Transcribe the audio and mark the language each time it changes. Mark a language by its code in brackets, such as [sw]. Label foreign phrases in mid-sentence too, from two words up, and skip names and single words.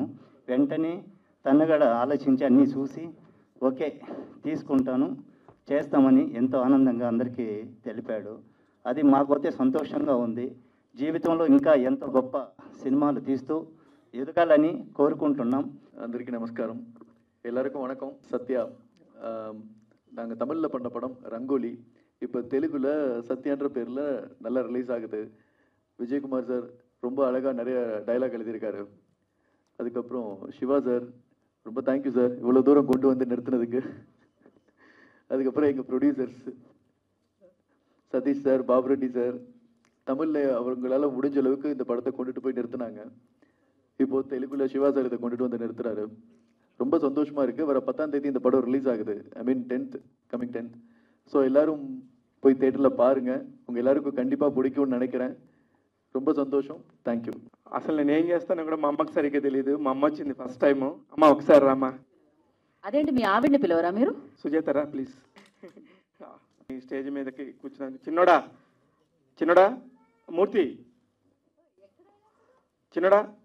[te] వెంటనే తను కూడా ఆలోచించి అన్నీ చూసి ఓకే తీసుకుంటాను చేస్తామని ఎంతో ఆనందంగా అందరికీ తెలిపాడు. అది మాకైతే సంతోషంగా ఉంది. జీవితంలో ఇంకా ఎంతో గొప్ప సినిమాలు తీస్తూ ఎదగాలని కోరుకుంటున్నాం. [ta] అందరికీ நமஸ்காரம், எல்லாருக்கும் வணக்கம். சத்யா நாங்கள் தமிழில் பண்ண படம் ரங்கோலி இப்போ தெலுங்குல சத்யான்ற பேரில் நல்லா ரிலீஸ் ஆகுது. விஜயகுமார் சார் ரொம்ப அழகாக நிறைய டைலாக் எழுதியிருக்காரு. அதுக்கப்புறம் சிவா சார் ரொம்ப தேங்க்யூ சார் இவ்வளோ தூரம் கொண்டு வந்து நிறுத்தினதுக்கு. அதுக்கப்புறம் எங்கள் ப்ரொடியூசர்ஸ் சதீஷ் சார், பாபு ரெட்டி சார், தமிழில் அவங்களால முடிஞ்ச அளவுக்கு இந்த படத்தை கொண்டுட்டு போய் நிறுத்தினாங்க. இப்போது தெலுங்குல சிவா சார் இதை கொண்டுட்டு வந்து நிறுத்துறாரு. ரொம்ப சந்தோஷமாக இருக்குது. வர 10ஆம் தேதி இந்த படம் ரிலீஸ் ஆகுது. [en] I mean 10th, coming 10th. [ta] ஸோ எல்லோரும் போய் தேட்டரில் பாருங்கள். உங்கள் எல்லாருக்கும் கண்டிப்பாக பிடிக்கும்னு நினைக்கிறேன். [te] ரொம்ப సంతోషం. [en] thank you. [te] అసలు నేను ఏం చేస్తానో కూడా మా అమ్మకి సరిగ్గా తెలియదు. మా అమ్మ వచ్చింది ఫస్ట్ టైము. అమ్మ ఒకసారి రామ్మా. అదేంటి మీ ఆవిడ్ని పిలవరా మీరు? సుజాతరా ప్లీజ్. ఈ స్టేజ్ మీదకి కూర్చున్నాను. చిన్నోడా చిన్నోడా మూర్తి చిన్నోడా.